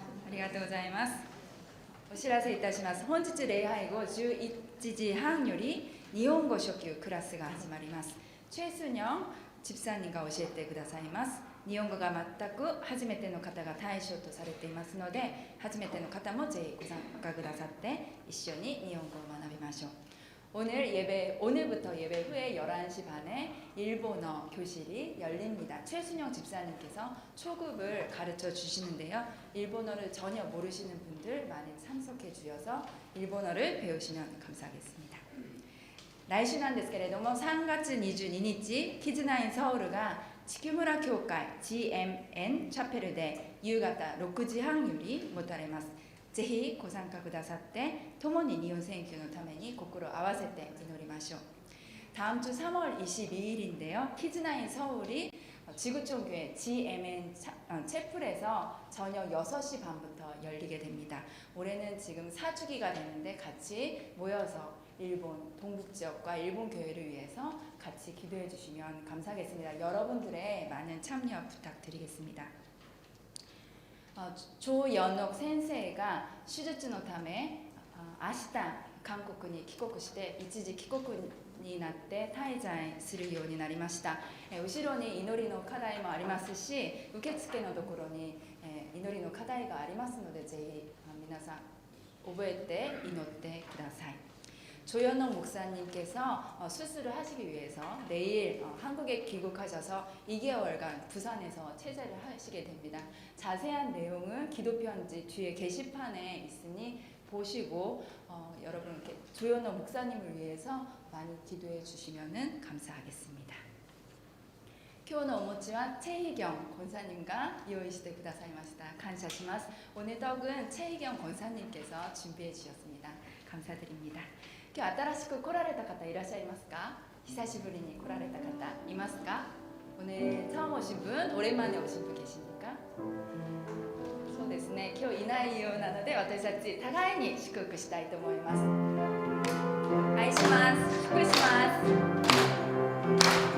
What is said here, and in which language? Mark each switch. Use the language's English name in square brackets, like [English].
[Japanese] ありがとうございます。お知らせいたします。本日礼拝後11時半より日本語初級クラスが始まります。 최순영 집사님が教えてくださいます。日本語が全く初めての方が対象とされていますので、初めての方もぜひご参加くださって一緒に日本語を学びましょう。 [Korean] 오늘부터 예배 후에 11시 반에 일본어 교실이 열립니다. 최순영 집사님께서 초급을 가르쳐 주시는데요. 일본어를 전혀 모르시는 분들 많이 참석해 주셔서 일본어를 배우시면 감사하겠습니다. [Japanese] 来週なんですけれども、3月22日キズナインソウルが地球村教会 GMN チャペルで夕方6時半より持たれます。ぜひご参加くださって共に日本選挙のために心を合わせて祈りましょう。 [Korean] 다음 주 3월 22일인데요. 키즈나인 서울이 지구촌교회 GMN 채플에서 저녁 6시 반부터 열리게 됩니다. 올해는 지금 4주기가 되는데 같이 모여서 일본 동북 지역과 일본 교회를 위해서 같이 기도해 주시면 감사하겠습니다. 여러분들의 많은 참여 부탁드리겠습니다. [Japanese] 조연옥 센세이가 手術のため明日韓国に帰国して一時帰国になって滞在するようになりました。後ろに祈りの課題もありますし、受付のところに祈りの課題がありますので、ぜひ皆さん覚えて祈ってください。 [Korean] 조연옥 목사님께서 수술을 하시기 위해서 내일 한국에 귀국하셔서 2개월간 부산에서 체제를 하시게 됩니다. 자세한 내용은 기도편지 뒤에 게시판에 있으니 보시고 여러분 조연옥 목사님을 위해서 많이 기도해 주시면 감사하겠습니다. [Japanese] 今日のお餅はチェイギョン권사님과用意してくださいました。感謝します。 [Korean] 오늘 떡은チェイギョン권사님께서 준비해 주셨습니다. 감사드립니다. [Japanese] 今日新しく来られた方いらっしゃいますか？久しぶりに来られた方いますか？ [Korean] 오늘 처음 오신 분, 오랜만에 오신 분 계십니까? [Japanese] そうですね。今日いないようなので私たち互いに祝福したいと思います。愛します。祝福します。